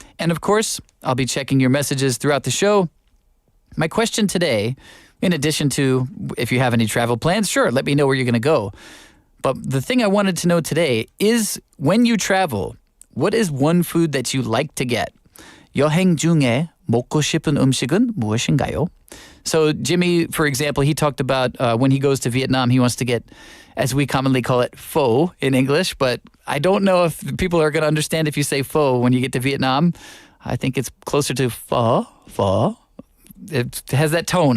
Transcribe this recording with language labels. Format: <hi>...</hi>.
<en>And of course, I'll be checking your messages throughout the show. My question today, in addition to if you have any travel plans, sure, let me know where you're going to go. But the thing I wanted to know today is, when you travel, what is one food that you like to get?</en> <ko>여행 중에 먹고 싶은 음식은 무엇인가요?</ko> <en>So Jimmy, for example, he talked about when he goes to Vietnam, he wants to get, as we commonly call it, pho in English. But I don't know if people are going to understand if you say pho when you get to Vietnam. I think it's closer to pho. It has that tone.</en>